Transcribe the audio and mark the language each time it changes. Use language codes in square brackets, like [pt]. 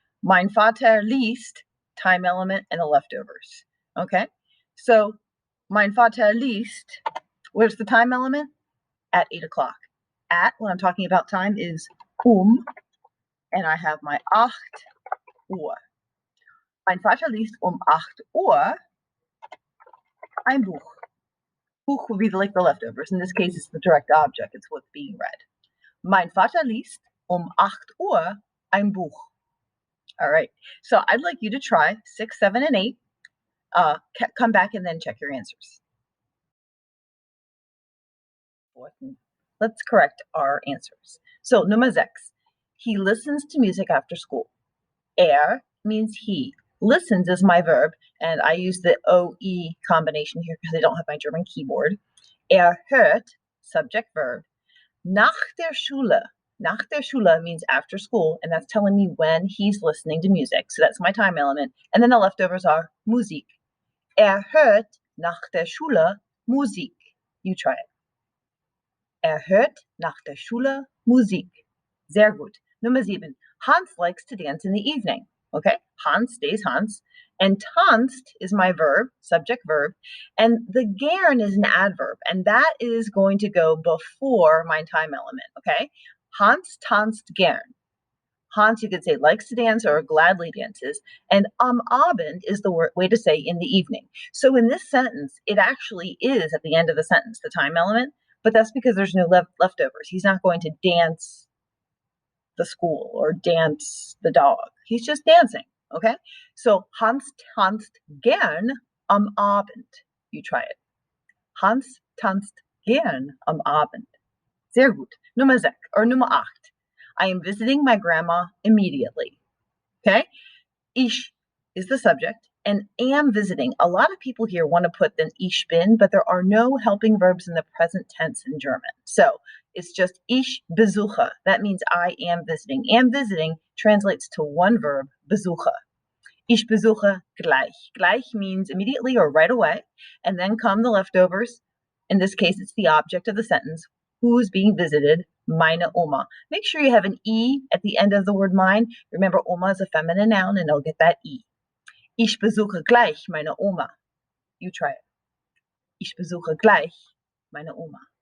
[de] Mein Vater liest, [en] time element, and the leftovers. Okay? So, [de] mein Vater liest, [en] where's the time element? At 8 o'clock. At, when I'm talking about time, is and I have my 8 Uhr. [de] Mein Vater liest 8 Uhr ein Buch. [en] Buch would be like the leftovers. In this case, it's the direct object. It's what's being read. [de] Mein Vater liest 8 Uhr ein Buch. [en] All right. So I'd like you to try 6, 7, and 8. Come back and then check your answers. Let's correct our answers. So Nummer 6. He listens to music after school. Means he. Listens is my verb, and I use the OE combination here because I don't have my German keyboard. [de] Hört, [en] subject verb. [de] Nach der Schule. Nach der Schule [en] means after school, and that's telling me when he's listening to music. So that's my time element. And then the leftovers are Musik. [de] Hört nach der Schule Musik. [en] You try it. [de] Hört nach der Schule Musik. Sehr gut. Nummer 7. [en] Hans likes to dance in the evening. Okay, Hans stays Hans. And tanzt is my verb, subject verb. And the gern is an adverb. And that is going to go before my time element. Okay, [de] Hans tanzt gern. [en] Hans, you could say, likes to dance or gladly dances. And [de] am Abend [en] is the way to say in the evening. So in this sentence, it actually is at the end of the sentence, the time element. But that's because there's no leftovers. He's not going to dance the school or dance the dog. He's just dancing, okay? [de] So Hans tanzt gern am Abend. [en] You try it. [de] Hans tanzt gern am Abend. Sehr gut. Nummer 6 or Nummer 8. [en] I am visiting my grandma immediately. Okay? Ich is the subject and am visiting. A lot of people here want to put the [de] ich bin, [en] but there are no helping verbs in the present tense in German. So it's just [de] ich besuche. [en] That means I am visiting. Am visiting translates to one verb, besuche. [de] Ich besuche gleich. [en] Gleich means immediately or right away. And then come the leftovers. In this case, it's the object of the sentence. Who's being visited? [de] Meine Oma. [en] Make sure you have an E at the end of the word mine. Remember, Oma is a feminine noun, and it'll get that E. [de] Ich besuche gleich meine Oma. [en] You try it. [de] Ich besuche gleich meine Oma.